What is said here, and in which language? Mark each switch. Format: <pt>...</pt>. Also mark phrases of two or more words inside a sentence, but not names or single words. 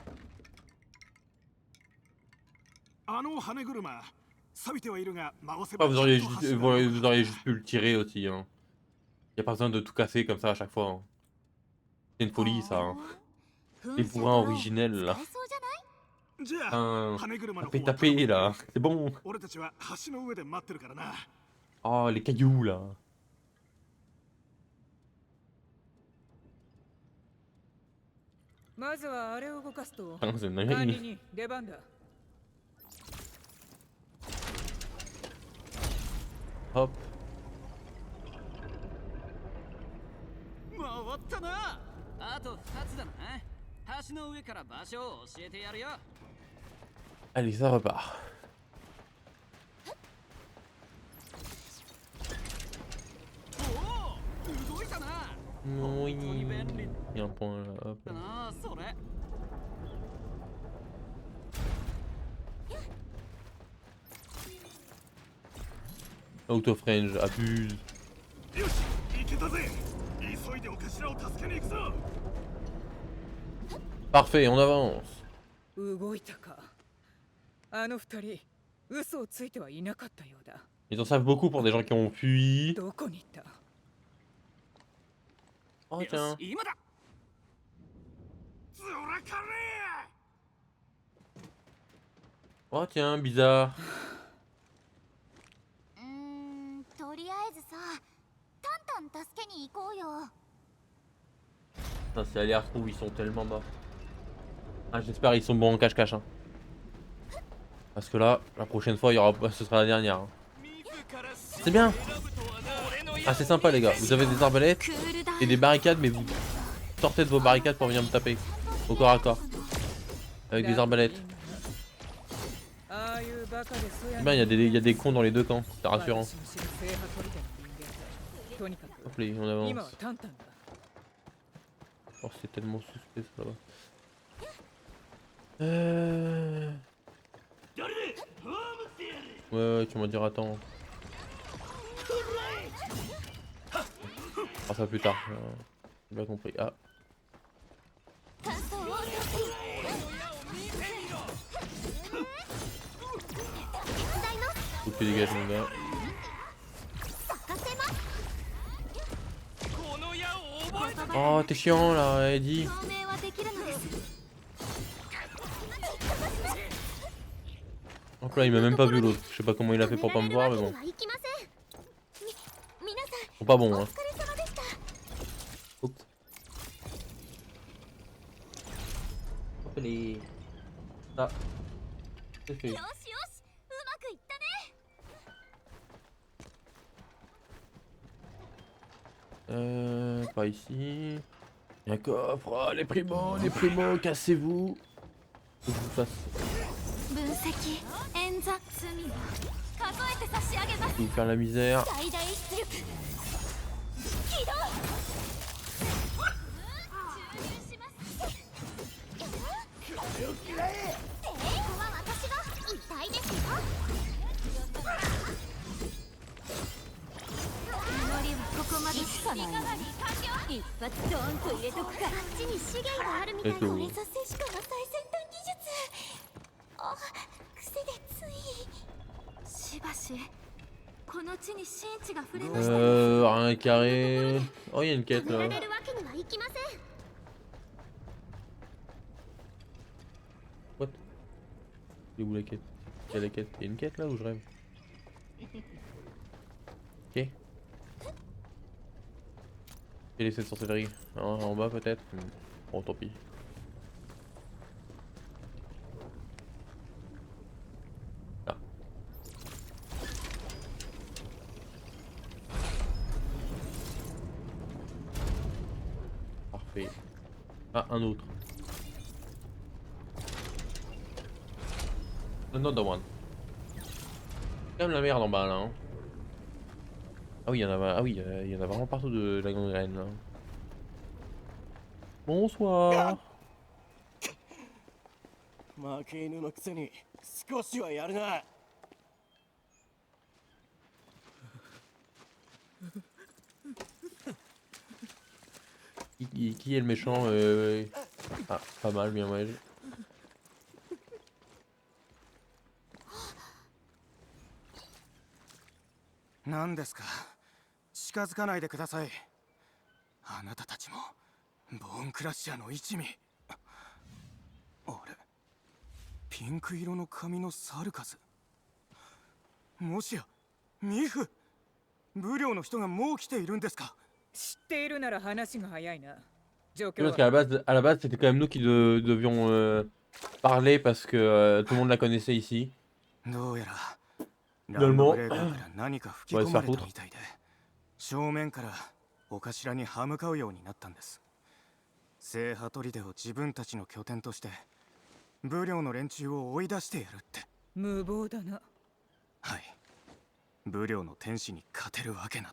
<fr>Ah, vous auriez juste pu le tirer aussi. Hein. Y a pas besoin de tout casser comme ça à chaque fois. Hein. C'est une folie ça. Hein. Les bourrins originels là. Tapé là. C'est bon. Oh les cailloux là.</fr> <ja>まずはあれを動かすと。</ja> <fr>Ah, c'est une</fr> <ja>管理</ja> <fr>dinguerie.</fr> <ja>に出番だ。</ja> <fr>Hop.</fr> <ja>回ったな。あと2つだな。橋の上から場所を教えてやるよ。</ja> <fr>Allez, ça repart. Oui, il y a un point là. Hop. Autofrange, abuse. Parfait, on avance.</fr> <ja>動いたか。あの二人、嘘をついてはいなかったようだ。</ja> <fr>Ils en savent beaucoup pour des gens qui ont fui.</fr> <ja>どこに行った？</ja> <fr>Oh tiens.</fr> <ja>今だ。</ja> <fr>Oh tiens, bizarre.</fr> <ja>とりあえずさ、タンタン助けに行こうよ。</ja> <fr>Putain, c'est aléa où ils sont tellement bas. Ah, j'espère ils sont bons en cache-cache. Hein. Parce que là, la prochaine fois, il y aura... ce sera la dernière. Hein. C'est bien. Ah, c'est sympa les gars. Vous avez des arbalètes et des barricades, mais vous sortez de vos barricades pour venir me taper. Au corps à corps. Avec des arbalètes. C'est bien, il y a des cons dans les deux camps. C'est rassurant.</fr> <ja>とにか</ja> <fr>Hop là, on</fr> <ja>く今は</ja> <fr>avance.</fr> <ja>タンタンだ。</ja> <fr>Oh, c'est tellement suspect ça là-bas. Ouais, tu m'as dit attends. Ah, ça plus tard. J'ai bien compris. Ah.</fr> <ja>感想を</ja> <fr>Faut que tu dégages mon gars.</fr> <ja>咲かせます</ja> <fr>Oh, t'es chiant là, Eddie.</fr> <ja>証明はできるのです</ja> <fr>Donc là, il m'a même pas vu l'autre. Je sais pas comment il a fait pour pas me voir, mais bon.</fr> <ja>はいきません皆さん</ja> <fr>Ils sont pas bons,</fr> <ja>お</ja> <fr>hein.</fr> <ja>疲れ様でした</ja> <fr>Oups. Hop les. Ah. C'est fait.</fr> <ja>よしよしうまくいったね</ja> <fr>Pas ici. Il y a un coffre. Oh, les primos, cassez-vous. Faut que je vous fasse.</fr> <ja>分析演算罪を数えて差し上げます</ja> <fr>Faut vous faire la misère.</fr> <ja>最大出力起動注入しますここは私が痛いですよ祈りはここまでしかない一発ドーンと入れとくかあっちに資源があるみたいなこれぞセシカの最先端技術あ癖でついしばしこの地に神地が触れましたね</ja> <fr>Rien carré. Oh, il y a une quête</fr> <ja>止め</ja> <fr>là.</fr> <ja>られるわけにはいきません What?</ja> <fr>C'est où la quête? Il y a la quête. Il y a une quête là ou je rêve? Ok. Quel est cette sorcellerie? En bas peut-être? Bon, tant pis. Ah. Parfait. Ah, un autre.</fr> <en>Another one.</en> <fr>C'est quand même la merde en bas là. Hein. Ah oui, il y en a, ah oui, il y en a vraiment partout de la gangrène là. Bonsoir.</fr> <ja>負け犬のくせに少しはやるな。</ja> <fr>Qui est le méchant Ah, pas mal, bien ouais.</fr> <ja>何ですか。近づかないでください。あなたたちもボーンクラッシャーの一味。あれ、ピンク色の髪のサルカズ。もしやミフ、ブリョーの人がもう来ているんですか。知っているなら話が早いな。状</ja> <fr>Oui,</fr> <ja>況</ja> <fr>parce qu'à</fr> <ja>は</ja> <fr>à la base, c'était quand même nous qui devions parler parce que tout le monde la connaissait ici.</fr> <ja>どうやら</ja> <fr>Finalement,</fr> <ja>ランドブレーカーから何か吹き</ja> <fr>on va</fr> <ja>込</ja> <fr>se</fr> <ja>ま</ja> <fr>faire</fr> <ja>れた</ja> <fr>foutre.</fr> <ja>みたいで、正面からお頭に歯向かうようになったんです。聖波砦を自分たちの拠点としてブリョーの連中を追い出してやるって。無謀だな。はい、ブリョーの天使に勝てるわけなど。</ja>